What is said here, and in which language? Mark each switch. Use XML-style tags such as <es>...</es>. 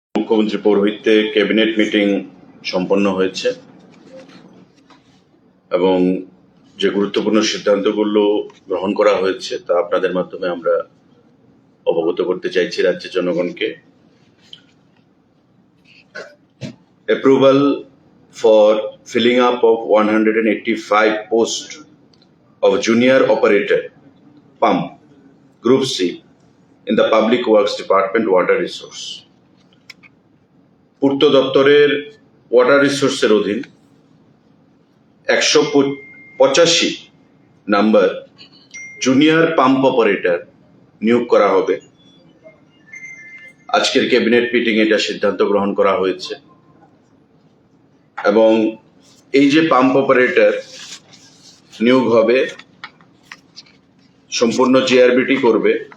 <bn>মুখ্যমন্ত্রী পৌরোহিত্যে cabinet meeting সম্পন্ন হয়েছে এবং যে গুরুত্বপূর্ণ সিদ্ধান্তগুলো গ্রহণ করা হয়েছে তা আপনাদের মাধ্যমে আমরা অবগত করতে চাইছি রাজ্যের জনগণকে।</bn> <en>Approval for filling up of 185 posts of junior operator pump group C in the Public Works Department water resource.</en> <bn>পূর্ত দপ্তরের ওয়াটার রিসোর্সের অধীন 185 নাম্বার জুনিয়র পাম্প অপারেটর নিয়োগ করা হবে। আজকের ক্যাবিনেট মিটিং এটা সিদ্ধান্ত গ্রহণ করা হয়েছে এবং এই যে পাম্প অপারেটর নিয়োগ হবে সম্পূর্ণ জিআরবিটি করবে।</bn>